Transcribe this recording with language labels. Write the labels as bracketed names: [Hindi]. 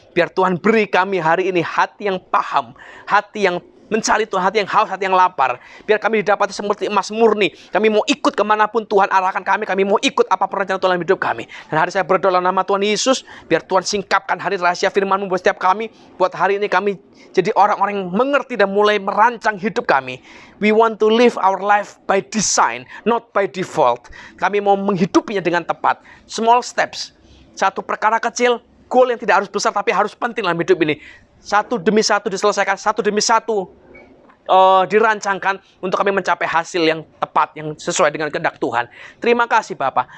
[Indonesian] Biar Tuhan beri kami hari ini hati yang paham, hati yang mencari Tuhan, hati yang haus, hati yang lapar. Biar kami didapati seperti emas murni. Kami mau ikut kemanapun Tuhan arahkan kami mau ikut apapun rencana Tuhan dalam hidup kami. Dan hari saya berdoa dalam nama Tuhan Yesus, biar Tuhan singkapkan hari rahasia firman-Mu buat setiap kami. Buat hari ini kami jadi orang-orang yang mengerti dan mulai merancang hidup kami. [English] We want to live our life by design, not by default. [Indonesian] Kami mau menghidupinya dengan tepat. [English] Small steps. [Indonesian] Satu perkara kecil, goal yang tidak harus besar tapi harus penting dalam hidup ini. Satu demi satu diselesaikan, satu demi satu dirancangkan untuk kami mencapai hasil yang tepat, yang sesuai dengan kehendak Tuhan. Terima kasih Bapa.